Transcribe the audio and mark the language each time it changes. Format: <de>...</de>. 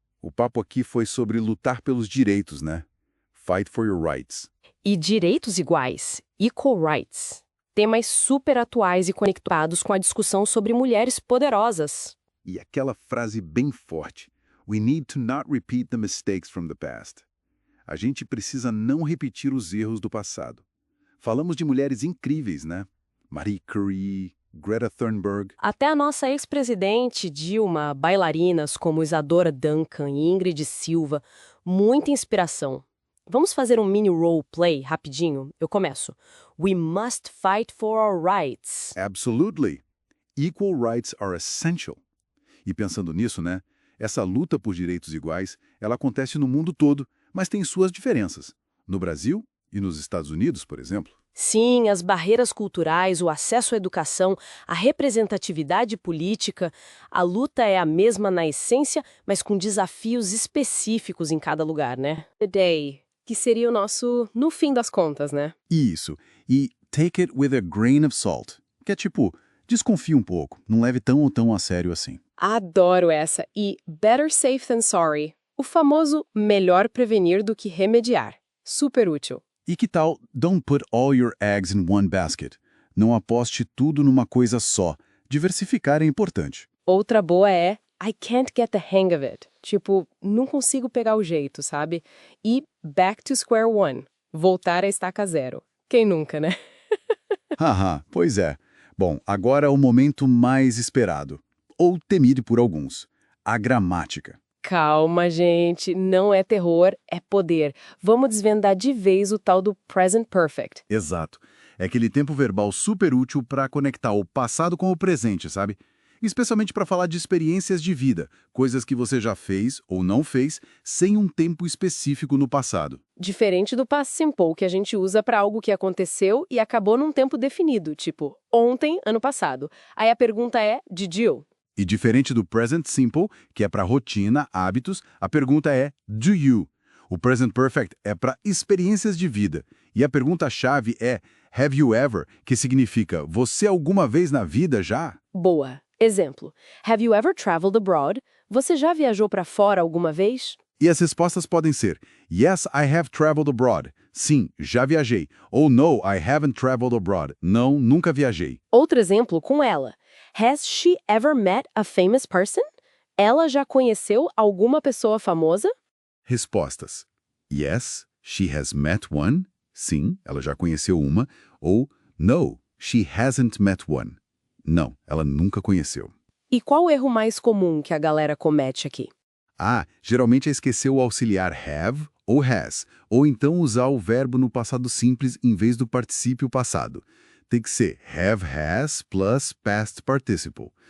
<pt>O papo aqui foi sobre lutar pelos direitos, né?</pt> <en>Fight for your rights.</en> <pt>E direitos iguais.</pt> <en>Equal rights.</en> <pt>Temas super atuais e conectados com a discussão sobre mulheres poderosas. E aquela frase bem forte.</pt> <en>We need to not repeat the mistakes from the past.</en> <pt>A gente precisa não repetir os erros do passado. Falamos de mulheres incríveis, né? Marie Curie, Greta Thunberg. Até a nossa ex-presidente Dilma, bailarinas como Isadora Duncan e Ingrid Silva. Muita inspiração. Vamos fazer um mini roleplay rapidinho? Eu começo.</pt> <en>We must fight for our rights. Absolutely. Equal rights are essential.</en> <pt>E pensando nisso, né? Essa luta por direitos iguais, ela acontece no mundo todo, mas tem suas diferenças. No Brasil e nos Estados Unidos, por exemplo. Sim, as barreiras culturais, o acesso à educação, a representatividade política, a luta é a mesma na essência, mas com desafios específicos em cada lugar, né?</pt> <en>The day,</en> <pt>que seria o nosso no fim das contas, né? Isso. E</pt> <en>take it with a grain of salt,</en> <pt>que é tipo, desconfie um pouco, não leve tão a sério assim. Adoro essa.</pt> <en>E better safe than sorry.</en> <pt>O famoso melhor prevenir do que remediar. Super útil. E que tal</pt> <en>don't put all your eggs in one basket?</en> <pt>Não aposte tudo numa coisa só. Diversificar é importante. Outra boa é</pt> <en>I can't get the hang of it.</en> <pt>Tipo, não consigo pegar o jeito, sabe? E</pt> <en>back to square one.</en> <pt>Voltar a estaca zero. Quem nunca, né? Haha, pois é. Bom, agora é o momento mais esperado. Ou temido por alguns. A gramática. Calma, gente, não é terror, é poder. Vamos desvendar de vez o tal do present perfect. Exato. É aquele tempo verbal super útil para conectar o passado com o presente, sabe? Especialmente para falar de experiências de vida, coisas que você já fez ou não fez, sem um tempo específico no passado. Diferente do past simple, que a gente usa para algo que aconteceu e acabou num tempo definido, tipo, ontem, ano passado. Aí a pergunta é,</pt> <en>did you?</en> <pt>E diferente do present simple, que é para rotina, hábitos, a pergunta é</pt> <en>do you?</en> <pt>O present perfect é para experiências de vida. E a pergunta-chave é</pt> <en>have you ever,</en> <pt>que significa você alguma vez na vida já? Boa. Exemplo,</pt> <en>have you ever traveled abroad?</en> <pt>Você já viajou para fora alguma vez? E as respostas podem ser</pt> <en>yes, I have traveled abroad.</en> <pt>Sim, já viajei. Ou</pt> <en>no, I haven't traveled abroad.</en> <pt>Não, nunca viajei. Outro exemplo com ela.</pt> <en>Has she ever met a famous person?</en> <pt>Ela já conheceu alguma pessoa famosa? Respostas.</pt> <en>Yes, she has met one.</en> <pt>Sim, ela já conheceu uma. Ou</pt> <en>no, she hasn't met one.</en> <pt>Não, ela nunca conheceu. E qual o erro mais comum que a galera comete aqui? Geralmente é esquecer o auxiliar have ou has, ou então usar o verbo no passado simples em vez do particípio passado. Tem que ser have has plus past participle.</pt>